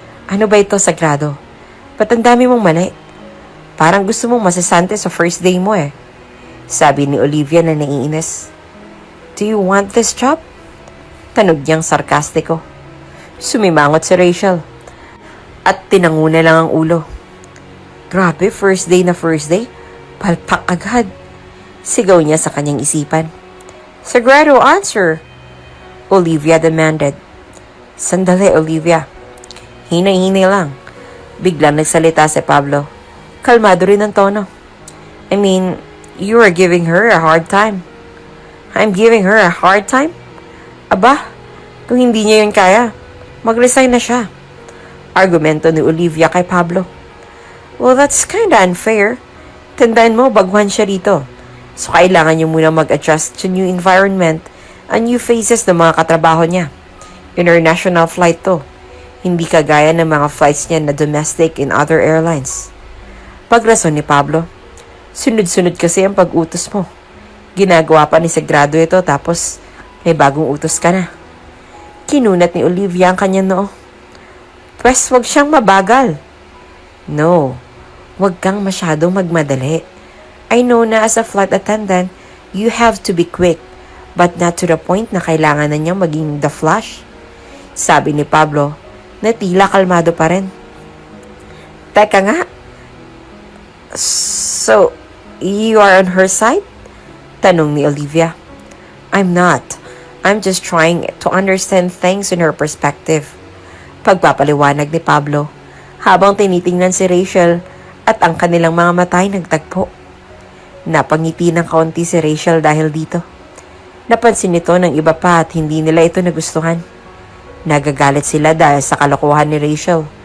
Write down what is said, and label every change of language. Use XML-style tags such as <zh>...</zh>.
<tl>Ano ba ito, Sagrado? Ba't ang dami mong mali? Parang gusto mong masasante sa first day mo eh. Sabi ni Olivia na naiinis.</tl> <en>Do you want this job?</en> <tl>Tanog niyang sarkastiko. Sumimangot si Rachel at tinanguna lang ang ulo. Grabe, first day na first day? Palpak agad. Sigaw niya sa kanyang isipan.</tl> <en>Sagrado, answer! Olivia demanded.</en> <tl>Sandali, Olivia. Hinay-hinay lang. Biglang nagsalita si Pablo. Kalmado rin ang tono.</tl> <en>I mean, you are giving her a hard time. I'm giving her a hard time?</en> <tl>Aba, kung hindi niya yun kaya, mag-resign na siya. Argumento ni Olivia kay Pablo.</tl> <en>Well, that's kinda unfair.</en> <tl>Tandaan mo, baguhan siya rito. So, kailangan niyo muna mag-adjust</tl> <en>to new environment and new faces</en> <tl>ng mga katrabaho niya.</tl> <en>International flight to.</en> <tl>Hindi kagaya ng mga flights niya na domestic in other airlines. Pagrason ni Pablo. Sunod-sunod kasi ang pag-utos mo. Ginagawa pa ni Sagrado ito tapos may bagong utos ka na. Kinunat ni Olivia ang kanyang noo. Pwes, wag siyang mabagal. No. Huwag kang masyadong magmadali.</tl> <en>I know na as a flight attendant, you have to be quick, but not to the point na</en> <tl>kailangan na niyang maging</tl> <en>the Flash.</en> <tl>Sabi ni Pablo, na tila kalmado pa rin. Teka nga.</tl> <en>So, you are on her side?</en> <tl>Tanong ni Olivia.</tl> <en>I'm not. I'm just trying to understand things in her perspective.</en> <tl>Pagpapaliwanag ni Pablo, habang tinitingnan si Rachel at ang kanilang mga mata ay nagtagpo. Napangiti ng kaunti si Rachel dahil dito. Napansin nito ng iba pa at hindi nila ito nagustuhan. Nagagalit sila dahil sa kalokohan ni Rachel.</tl>